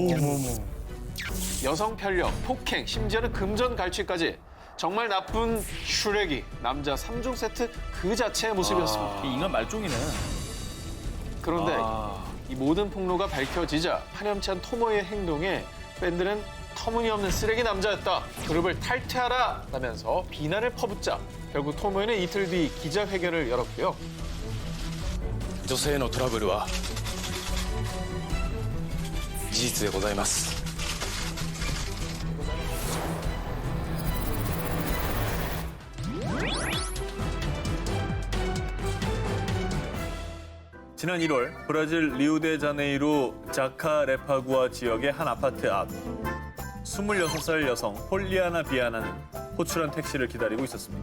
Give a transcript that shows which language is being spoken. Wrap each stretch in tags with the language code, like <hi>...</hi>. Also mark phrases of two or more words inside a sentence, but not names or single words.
<ko>여성 편력, 폭행, 심지어는 금전 갈취까지 정말 나쁜 슈렉이 남자 3중 세트 그 자체의 모습이었습니다. 인간 말종이네. 그런데 이 모든 폭로가 밝혀지자 파렴치한 토모의 행동에 팬들은 터무니없는 쓰레기 남자였다. 그룹을 탈퇴하라 라면서 비난을 퍼붓자 결국 토모이는 이틀 뒤 기자회견을 열었고요.</ko> <ja>女性のトラブルは事実でございます。</ja> <ko>지난 1월 브라질 리우데자네이루 자카레파구아 지역의 한 아파트 앞 26살 여성 폴리아나 비아나는 호출한 택시를 기다리고 있었습니다.</ko>